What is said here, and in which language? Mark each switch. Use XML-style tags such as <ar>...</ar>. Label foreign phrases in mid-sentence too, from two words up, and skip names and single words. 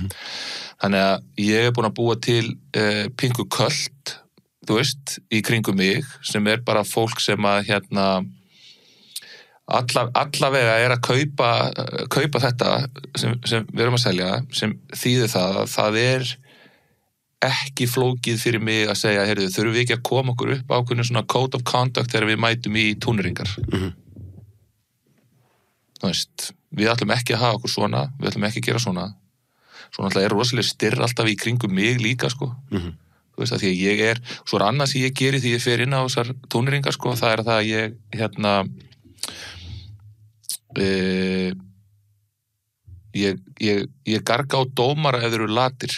<is>Þannig að ég er búin að búa til pinku köld, þú veist, í kringum mig, sem er bara fólk sem að hérna allavega er að kaupa þetta sem við erum að selja, sem þýðir það að það er ekki flókið fyrir mig að segja, heyrðu, þurfum við ekki að koma okkur upp ákveðnu svona</is> <en>code of conduct</en> <is>þegar við mætum í túnringar. Þú veist, við ætlum ekki að hafa okkur svona, við ætlum ekki að gera svona. Svona alltaf er rosalega styrr alltaf í kringum mig líka, sko. Þú veist, að því að ég er, svo er annað sem ég geri því ég fer inn á þessar túnringar, sko, það er það að ég, hérna, ég garga á dómara ef þeir eru latir.</is>